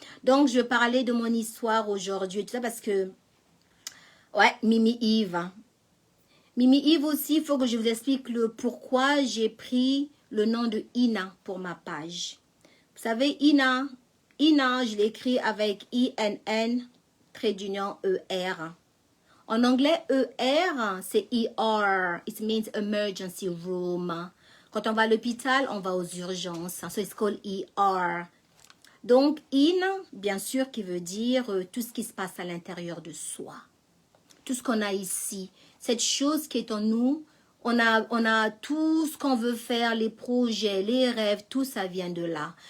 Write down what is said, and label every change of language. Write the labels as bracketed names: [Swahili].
[French] Donc, je vais parler de mon histoire aujourd'hui. Tout ça parce que, ouais, Mimi Yves. Mimi Yves aussi, il faut que je vous explique le pourquoi j'ai pris le nom de Ina pour ma page. Vous savez, Ina, je l'ai écrit avec I-N-N, trait d'union E-R. En anglais, E-R, c'est E-R. [English] It means emergency room. [French] Quand on va à l'hôpital, on va aux urgences. [English] So it's called E-R. [French] Donc, in, bien sûr, qui veut dire tout ce qui se passe à l'intérieur de soi. Tout ce qu'on a ici. Cette chose qui est en nous, on a tout ce qu'on veut faire, les projets, les rêves, tout ça vient de là.